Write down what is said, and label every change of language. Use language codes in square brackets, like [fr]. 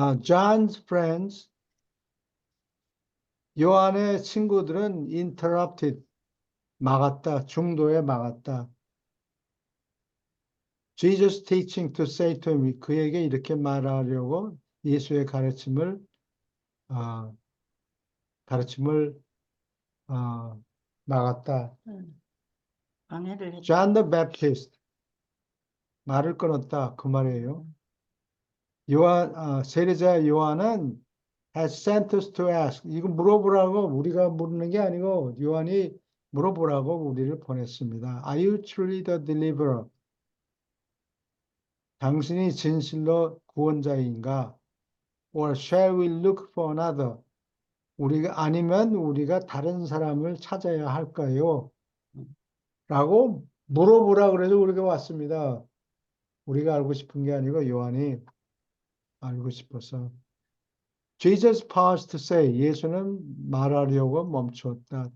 [en] John's friends, [ko] 요한의 친구들은 [en] interrupted, [ko] 막았다, 중도에 막았다. [en] Jesus teaching to say to him, [ko] 그에게 이렇게 말하려고 예수의 어, 가르침을 막았다. 방해를 했다. [en] John the Baptist, [ko] 말을 끊었다. 그 말이에요. 세례자 요한은 [en] has sent us to ask. [ko] 이거 물어보라고 우리가 물는 게 아니고 요한이 물어보라고 우리를 보냈습니다. [en] Are you truly the deliverer? [ko] 당신이 진실로 구원자인가? [en] Or shall we look for another? [ko] 아니면 우리가 다른 사람을 찾아야 할까요? 라고 물어보라 그래서 우리가 왔습니다. 우리가 알고 싶은 게 아니고 요한이 알고 싶어서. [en] Jesus paused to say, [ko] 예수는 말하려고 멈췄다.